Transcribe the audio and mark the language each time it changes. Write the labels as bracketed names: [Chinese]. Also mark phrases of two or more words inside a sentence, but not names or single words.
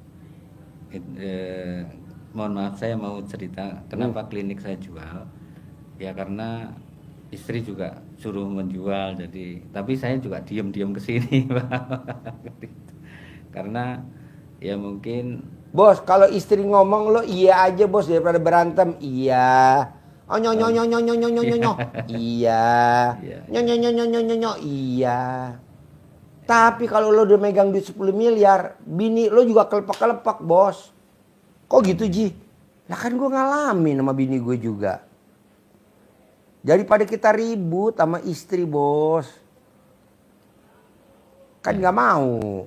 [Indonesian] Mohon maaf saya mau cerita kenapa klinik saya jual. Ya karena istri juga suruh menjual, jadi tapi saya juga diam-diam ke sini, Pak. Karena ya mungkin Bos, kalau istri ngomong lo iya aja bos daripada berantem. Iya. Oh nyo nyo nyo nyo nyo nyo nyo nyo. Iya. Iya. Nyo nyo nyo nyo nyo nyo nyo. Iya. Tapi kalau lo udah megang duit 10 miliar, bini lo juga kelepek-kelepek, bos. Kok gitu, Ji? Lah kan gue ngalamin sama bini gue juga. Daripada kita ribut sama istri, bos. Kan nggak mau.